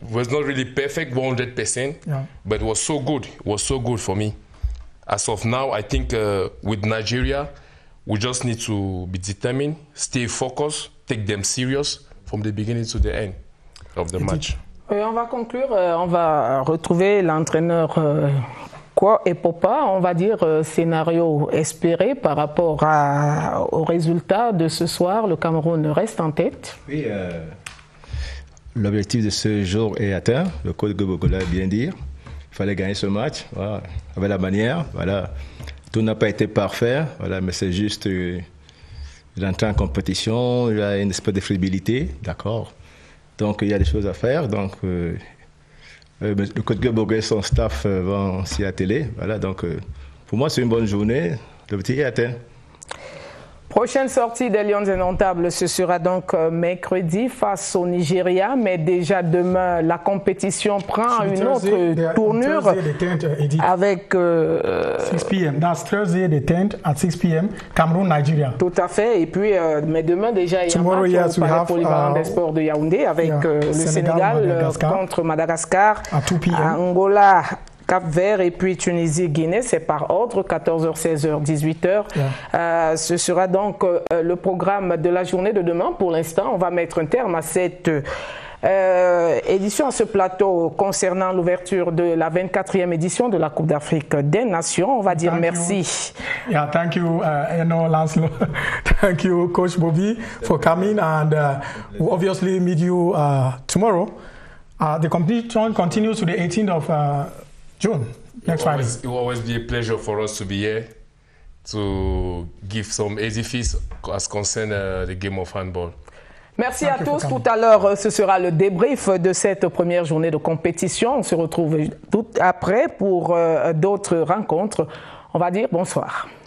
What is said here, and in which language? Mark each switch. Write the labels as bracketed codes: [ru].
[en] Was not really perfect, 100%. Yeah. But it was so good. It was so good for me. As of now, I think with Nigeria, we just need to be determined, stay focused, take them serious from the beginning to the end of the match. [fr] On va conclure. On va retrouver l'entraîneur et Popa, on va dire scénario espéré par rapport au résultat de ce soir. Le Cameroun reste en tête. Oui, l'objectif de ce jour est atteint. Le coach Gobogola a bien dit. Il fallait gagner ce match. Voilà. Avec la manière. Voilà. Tout n'a pas été parfait. Voilà. Mais c'est juste l'entrée en compétition. Il y a une espèce de flexibilité. D'accord. Donc il y a des choses à faire. Donc le coach Gobogola et son staff vont s'y atteler. Voilà, donc pour moi, c'est une bonne journée. L'objectif est atteint. Prochaine sortie des Lions indomptables, ce sera donc mercredi face au Nigeria, mais déjà demain, la compétition prend une autre tournure avec [en] 6 p.m. That's Thursday the 10th at 6 p.m. [fr] Cameroun, Nigeria. Tout à fait. Et puis, mais demain déjà, il y a un match au Palais Polyvalent des Sports de Yaoundé avec le Sénégal contre Madagascar, [en] à 2 p.m. [fr] Angola, Cap-Vert et puis Tunisie-Guinée, c'est par ordre, 14h, 16h, 18h. Ce sera donc le programme de la journée de demain. Pour l'instant, on va mettre un terme à cette édition, à ce plateau concernant l'ouverture de la 24e édition de la Coupe d'Afrique des Nations. On va dire merci. [en] Yeah, thank you, Lancelot. Thank you, Coach Bobby, for coming, and we'll obviously meet you tomorrow. The competition continues to the 18th of June, next Friday. It will always be a pleasure for us to be here to give some easy fees as concern the game of handball. [fr] Merci à tous. Tout à l'heure, ce sera le débrief de cette première journée de compétition. On se retrouve tout après pour d'autres rencontres. On va dire bonsoir.